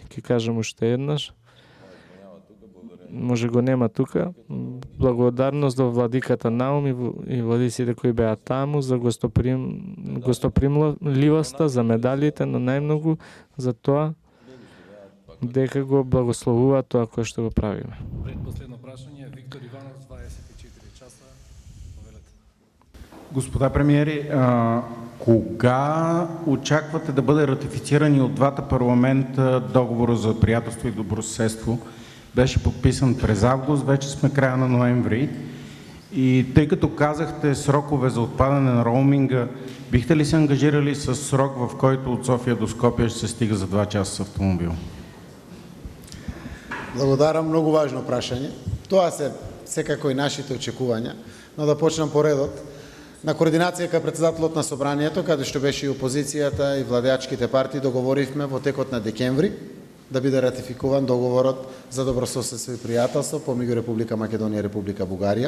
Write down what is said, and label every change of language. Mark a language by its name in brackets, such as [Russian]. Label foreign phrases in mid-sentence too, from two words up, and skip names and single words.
[Macedonian] Ќе кажам уште еднаш, може го нема тука, благодарност до владиката Наум и владиците кои беа таму за гостопримливоста, за медалите, но најмногу за тоа дека го благословува тоа кое што го правиме. Предпоследно прашање, Виктор Иванов, 24 часа. Повелете. [Bulgarian] Господа премиери, кога очаквате да бъде ратифициран и от двата парламента договора за приятелство и добросъседство? Беше подписан през август, вече сме края на ноември. И тъй като казахте срокове за отпадане на роуминга, бихте ли се ангажирали с срок, в който от София до Скопие ще се стига за 2 часа с автомобил? [Macedonian] Благодарам, многу важно прашање. Тоа се секако и нашите очекувања, но да почнам по редот. На координација кај председателот на собранието, каде што беше и опозицијата и владеачките партии, договоривме во текот на декември да биде ратификуван договорот за добрососедство и пријателство помеѓу Република Македонија и Република Бугарија.